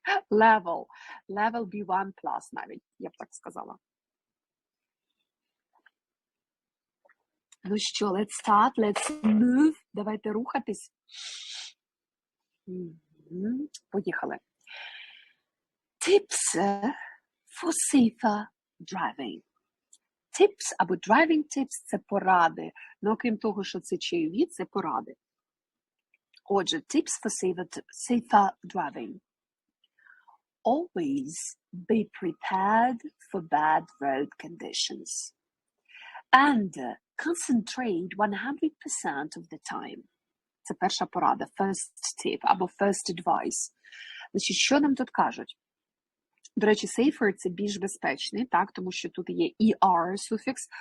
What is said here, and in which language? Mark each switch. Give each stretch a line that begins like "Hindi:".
Ukrainian: Level B1+, навіть, я б так сказала. Ну що,
English: let's start, let's move.
Ukrainian: Давайте рухатись. Поїхали.
English: Tips for safer driving.
Ukrainian: Tips або driving tips – це поради. Ну, окрім того, що це чайові, це поради. Отже,
English: tips for safer driving. Always be prepared for bad road conditions. And concentrate 100% of the time.
Ukrainian: Це перша порада,
English: first tip
Ukrainian: або
English: first advice.
Ukrainian: Значить, що нам тут кажуть? До речі, safer – це більш безпечний, так, тому що тут є er суфікс.